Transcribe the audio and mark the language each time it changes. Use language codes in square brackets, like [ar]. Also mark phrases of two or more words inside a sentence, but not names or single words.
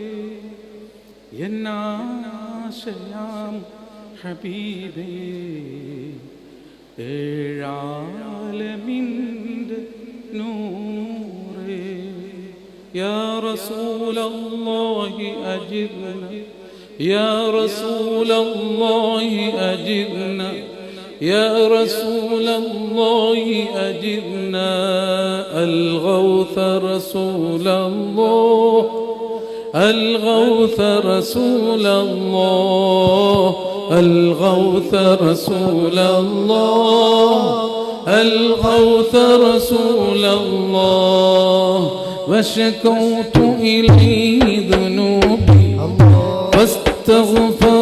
[ml] എന്നാശയാം ഹബീബേ ഏഴാലമിൻ്റെ നൂറേ [ar] يا رسول الله أجبنا يا رسول الله أجبنا يا رسول الله أجبنا الغوث رسول الله الغوث رسول الله الغوث رسول الله الغوث رسول الله وشكوت إليه ذنوبي فاستغفر